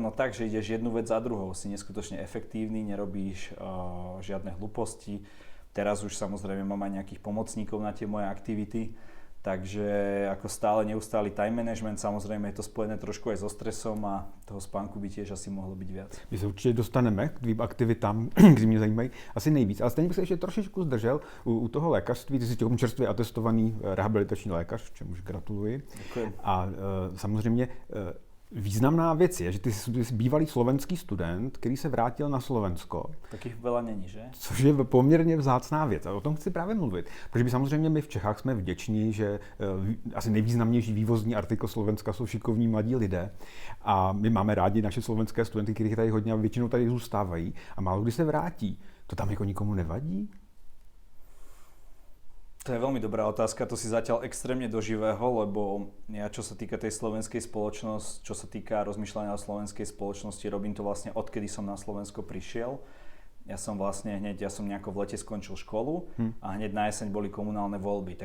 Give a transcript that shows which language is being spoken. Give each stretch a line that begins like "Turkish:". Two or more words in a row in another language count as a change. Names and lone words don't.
Slovak: No tak, že ideš jednu vec za druhou, si neskutočne efektívny, nerobíš žiadne hlúposti. Teraz už samozrejme mám aj nejakých pomocníkov na tie moje aktivity, takže ako stále neustály
English: time management,
Slovak: samozrejme je to spojené trošku aj so stresom a toho spánku by tiež asi mohlo byť viac.
Czech: My se určitě dostaneme k tvým aktivitám, které mě zajímají asi nejvíc, ale stejně bych se ještě trošičku zdržel u toho lékařství. Ty jsi těm čerstvě atestovaný rehabilitační lékař, čemuž gratuluji. Děkuji. A samozřejmě významná věc je, že ty jsi bývalý slovenský student, který se vrátil na Slovensko.
Slovak: Takých veľa není, že?
Czech: Což je poměrně vzácná věc a o tom chci právě mluvit. Protože my samozřejmě v Čechách jsme vděční, že asi nejvýznamnější vývozní artikl Slovenska jsou šikovní mladí lidé a my máme rádi naše slovenské studenty, kterých tady hodně a většinou tady zůstávají a málo kdy se vrátí. To tam jako nikomu nevadí?
Slovak: To je veľmi dobrá otázka, to si zatiaľ extrémne do živého, lebo ja čo sa týka tej slovenskej spoločnosti, čo sa týka rozmýšľania o slovenskej spoločnosti, robím to vlastne odkedy som na Slovensko prišiel. Ja som nejako v lete skončil školu a hneď na jeseň boli komunálne voľby.